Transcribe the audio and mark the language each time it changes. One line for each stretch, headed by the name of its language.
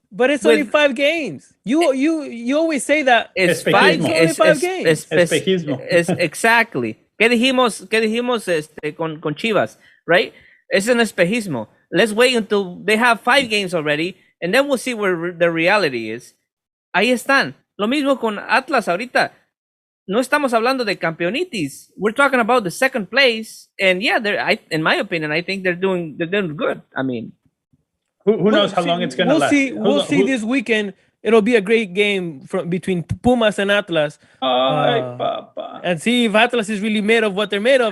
English: But it's only 5 games. You always say that it's only 5 games.
Spanish: Espejismo.
English: Exactly.
Spanish: ¿Qué dijimos con Chivas?
English: Right?
Spanish: Es un espejismo.
English: Let's wait until they have 5 games already, and then we'll see where the reality is.
Spanish: Ahí están. Lo mismo con Atlas ahorita. No estamos hablando de campeonitis.
English: We're talking about the second place, and in my opinion, I think they're doing good. I mean, who knows how long it's gonna last? We'll see this weekend. It'll be a great game between Pumas and Atlas. And see if Atlas is really made of what they're made of.